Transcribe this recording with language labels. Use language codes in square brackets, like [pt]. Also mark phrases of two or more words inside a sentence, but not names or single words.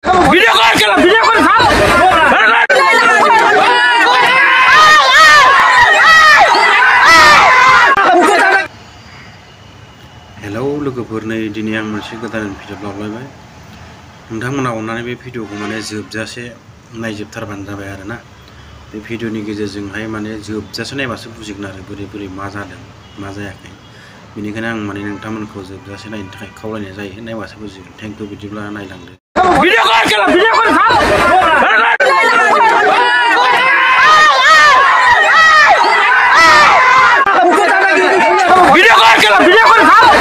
[brx] ভিডিও কর কেলা ভিডিও করে খাও हेलो लोगोफोर नै दिनै आं मोनसे गोदान भिडिअ लाबोलायबाय नोंथांमोना अननानै बे भिडिअखौ माने जोबजासे नायजोबथारबानो जाबाय आरोना बे भिडिअनि गेजेरजोंहाय माने जोबजासे नायबासो बुजिगोन आरो बोरै बोरै मा जादों मा जायाखै बेनिखायनो आं माने नोंथांमोनखौ जोबजासे नायनो थाखाय खावलायनाय जायो नायबासो बुजिगोन [en] thank you [brx] बिदिब्ला नायलांदो भिडिअ कर केला भिडिअ कर खाओ वीडियो कर केला वीडियो कर खाओ